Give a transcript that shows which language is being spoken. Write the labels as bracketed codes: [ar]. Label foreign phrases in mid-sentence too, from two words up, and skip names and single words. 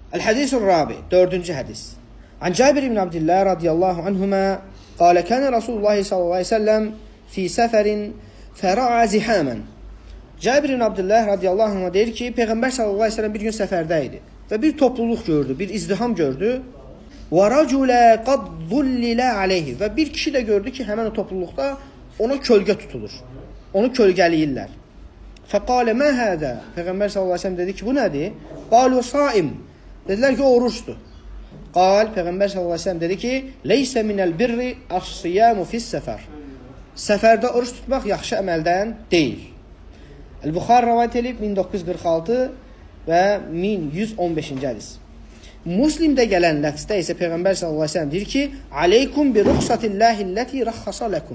[ar] الحديث الرابع [az] dördüncü hadis. [ar] عن جابر بن عبد الله رضي الله عنهما قال كان رسول الله صلى الله عليه وسلم في سفر فرأى زحاما. [az] Cabir ibn Abdullah [ar] رضي الله عنه [az] deyir ki, Peyğəmbər [ar] صلى الله عليه وسلم [az] bir gün səfərdə idi və bir topluluq gördü, bir izdiham gördü. [ar] وَرَجُلَ قَدْ ظُلِّلَ عَلَيْهِ [az] Və bir kişi də gördü ki, həmən o topluluqda ona kölgə tutulur, onu kölgəliyirlər. [ar] فَقَالَ مَا هَذَا [az] Peyğəmbər [ar] صلى الله عليه وسلم [az] dedi ki, bu nədir? [ar] قَالُوا صَائِمْ [az] Dedilər ki, o oruçdur. Qal, Peyğəmbər [ar] صلى الله عليه وسلم [az] dedi ki, [ar] لَيْسَ مِنَ الْبِرِّ الصِّيَامُ فِي السَّفَرِ [az] Səfərdə oruç tutmaq yaxşı əməldən deyil. El-Buxar rəvayət edib 1946 və 1115-ci hədis. Muslimdə gələn ləfzdə isə Peyğəmbər [ar] صلى الله عليه وسلم [az] deyir ki: [ar] "عليكم برخصة الله التي رخص لكم."